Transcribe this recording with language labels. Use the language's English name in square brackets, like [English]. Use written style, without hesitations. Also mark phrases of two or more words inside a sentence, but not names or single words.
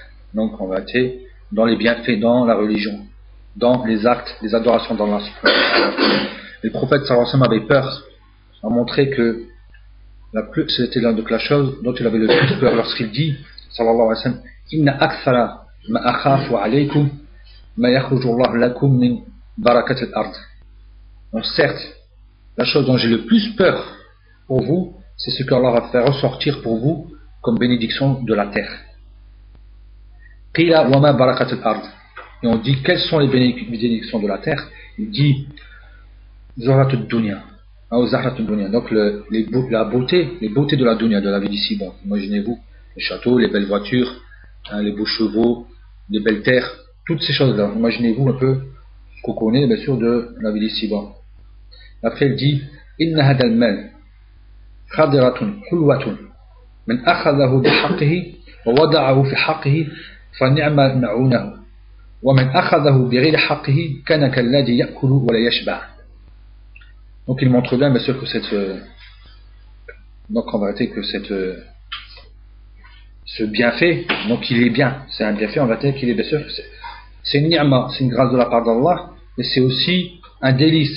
[French] Donc en vérité, dans les bienfaits, dans la religion, dans les actes, les adorations d'Allah. Le prophète [Arabic] صلى الله عليه وسلم [French] avait peur, a montré que c'était l'un de la chose dont il avait le plus peur lorsqu'il dit [Arabic] صلى الله عليه وسلم إن أكثر ما أخاف عليكم ما يخرج الله لكم من بركات الأرض. [French] Donc certes, la chose dont j'ai le plus peur pour vous, c'est ce qu'Allah va faire ressortir pour vous comme bénédiction de la terre. [Arabic] قيل وما بركات الأرض. [French] Et on dit quelles sont les bénédictions de la terre? Il dit [Arabic] زهرة الدنيا. [French] Donc la beauté, les beautés de la dunya, de la vie d'ici. Bon, imaginez-vous les châteaux, les belles voitures, les beaux chevaux, les belles terres, toutes ces choses-là. Imaginez-vous un peu ce qu'on connaît bien sûr de la vie d'ici. Bon. Après il dit [Arabic] إن هذا المال خضرة حلوة من أخذه بحقه ووضعه في حقه فنعم معونته ومن أخذه بغير حقه كان كالذي يأكل ولا يشبع'. [French] Donc il montre bien sûr que donc en vérité que ce bienfait, donc il est bien, c'est un bienfait en vérité qu'il est bien sûr, c'est une ni'ma, c'est une grâce de la part d'Allah, mais c'est aussi un délice.